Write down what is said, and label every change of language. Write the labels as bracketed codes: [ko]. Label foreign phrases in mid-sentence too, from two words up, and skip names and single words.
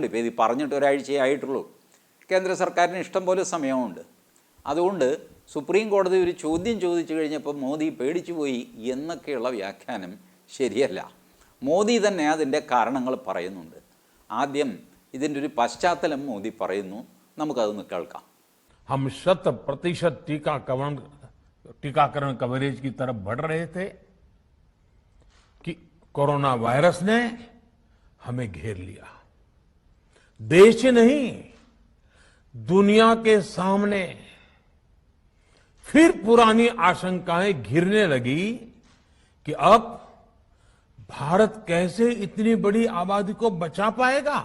[ml] ഇപ്പോൾ ഇത് പറഞ്ഞിട്ട് ഒരാഴ്ചയേ ആയിട്ടുള്ളൂ. കേന്ദ്ര സർക്കാരിന് ഇഷ്ടം പോലെ സമയമുണ്ട്. അതുകൊണ്ട് സുപ്രീം കോടതി ഒരു ചോദ്യം ചോദിച്ചു കഴിഞ്ഞപ്പോൾ മോദി പേടിച്ചു പോയി എന്നൊക്കെയുള്ള വ്യാഖ്യാനം ശരിയല്ല. മോദി തന്നെ അതിൻ്റെ കാരണങ്ങൾ പറയുന്നുണ്ട്. ആദ്യം ഇതിൻ്റെ ഒരു പശ്ചാത്തലം മോദി പറയുന്നു. നമുക്കതൊന്ന് കേൾക്കാം. [hi] हम 100% टीकाकरण कवरेज की तरफ बढ़ रहे थे कि कोरोना वायरस ने हमें घेर लिया. देश ही नहीं, दुनिया के सामने फिर पुरानी आशंकाएं घिरने लगी कि अब भारत कैसे इतनी बड़ी आबादी को बचा पाएगा.